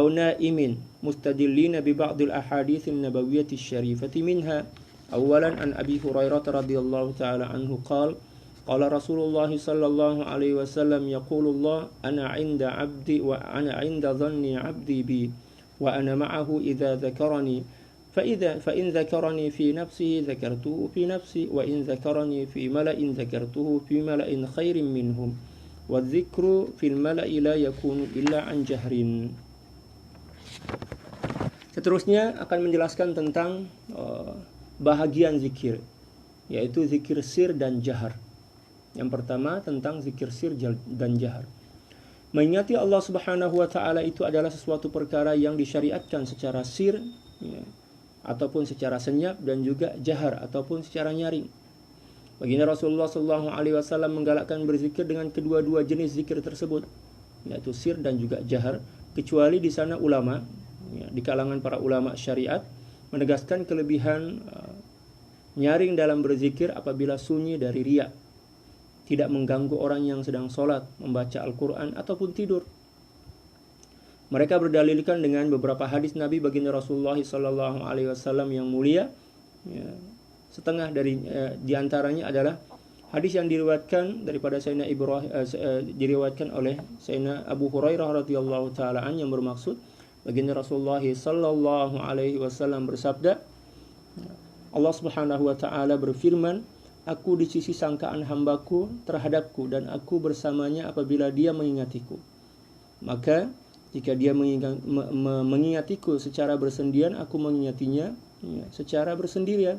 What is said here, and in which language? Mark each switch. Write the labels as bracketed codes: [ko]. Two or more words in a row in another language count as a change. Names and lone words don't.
[ar] نعم مستدلين ببعض الأحاديث النبوية الشريفة منها أولا عن أبي هريرة رضي الله تعالى عنه قال قال رسول الله صلى الله عليه وسلم يقول الله أنا عند عبدي وأنا عند ظن عبدي بي وأنا معه إذا ذكرني فإن ذكرني في نفسه ذكرته في نفسي وإن ذكرني في ملأ ذكرته في ملأ خير منهم والذكر في الملأ لا يكون إلا عن جهر. [ms] Seterusnya akan menjelaskan tentang bahagian zikir, yaitu zikir sir dan jahar. Yang pertama tentang zikir sir dan jahar. Mengingati Allah [ar] سبحانه وتعالى [ms] itu adalah sesuatu perkara yang disyariatkan secara sir, ataupun secara senyap, dan juga jahar ataupun secara nyaring. Baginda [ar] رسول الله صلى الله عليه وسلم [ms] menggalakkan berzikir dengan kedua-dua jenis zikir tersebut, yaitu sir dan juga jahar, kecuali di sana ulama, di kalangan para ulama syariat menegaskan kelebihan nyaring dalam berzikir apabila sunyi dari riya, tidak mengganggu orang yang sedang sholat, membaca Al-Quran ataupun tidur. Mereka berdalilkan dengan beberapa hadis Nabi baginda [ar] رسول الله صلى الله عليه وسلم [ms] yang mulia. Setengah dari diantaranya adalah hadis yang diriwayatkan daripada Sayyidina Ibrahim, diriwayatkan oleh Sayyidina Abu Hurairah [ar] رضي الله تعالى عنه, [ms] yang bermaksud baginda [ar] رسول الله صلى الله عليه وسلم [ms] bersabda, Allah [ar] سبحانه وتعالى [ms] berfirman, aku di sisi sangkaan hambaku terhadapku dan aku bersamanya apabila dia mengingatiku. Maka jika dia mengingatiku secara bersendirian, aku mengingatinya secara bersendirian.